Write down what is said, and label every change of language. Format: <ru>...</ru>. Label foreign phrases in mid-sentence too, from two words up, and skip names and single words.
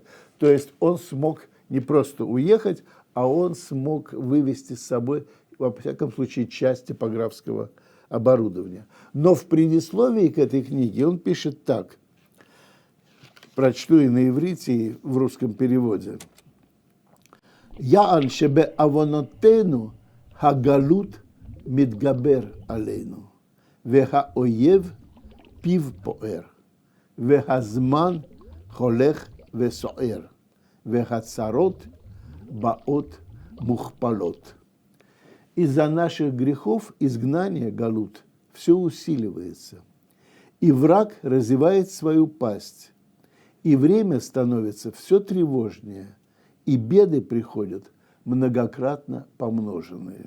<ru>То есть он смог не просто уехать, а он смог вывести с собой, во всяком случае, часть типографского оборудования. Но в предисловии к этой книге он пишет так. Прочту и на иврите, и в русском переводе.</ru> <he>יען שבעוונותינו הגלות מתגבר עלינו, והאויב פיו פוער, והזמן הולך וסוער, והצרות באות мухпалот.</he> <ru>Из-за наших грехов изгнание, галут, все усиливается, и враг разевает свою пасть, и время становится все тревожнее, и беды приходят многократно помноженные.</ru>